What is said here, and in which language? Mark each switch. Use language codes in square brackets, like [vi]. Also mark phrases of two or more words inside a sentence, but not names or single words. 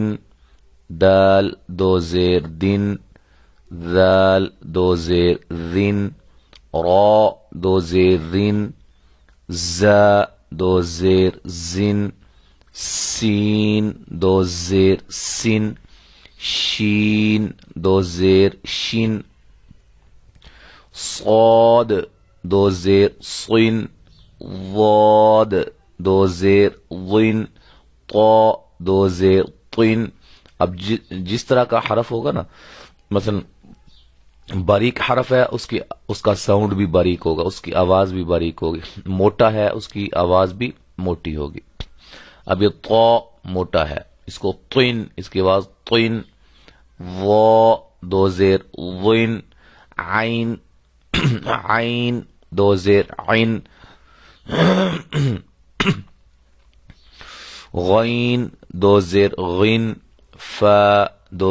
[ur] دال دو زیر دن، ذال دو زیر ذن، را دو زیر ذن، زا دو زیر زن، سین دو زیر سن، شین دو زیر شن، صاد دو زیر صن، ضاد دو زیر ضن، طا دو زیر طن۔ اب جس طرح کا حرف ہوگا نا، مثلا باریک حرف ہے اس کا ساؤنڈ بھی باریک ہوگا، اس کی آواز بھی باریک ہوگی۔ موٹا ہے اس کی آواز بھی موٹی ہوگی۔ اب یہ طا موٹا ہے، اس کو طن، اس کی آواز طن۔ وا دو زیر ضن، عین عین دو زیر عین، غین دو زیر غن، فا دو